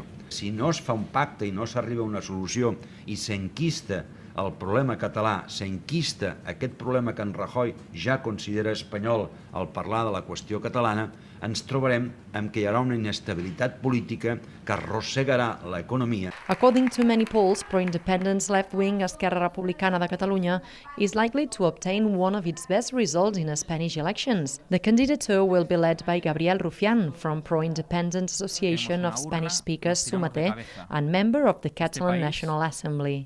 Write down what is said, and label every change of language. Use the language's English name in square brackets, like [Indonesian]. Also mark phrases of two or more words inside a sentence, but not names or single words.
[Catalan] Si no es fa un pacte i no s'arriba a una solució i s'enquista el problema català, s'enquista aquest problema que en Rajoy ja considera espanyol al parlar de la qüestió catalana, ens trobarem amb que hi haurà una inestabilitat política que arrossegarà l'economia. [English] According to many polls, pro-independence left-wing Esquerra Republicana de Catalunya is likely to obtain one of its best results in Spanish elections. The candidature will be led by Gabriel Rufián from Pro-Independence Association of Spanish Speakers Sumate and member of the Catalan National Assembly.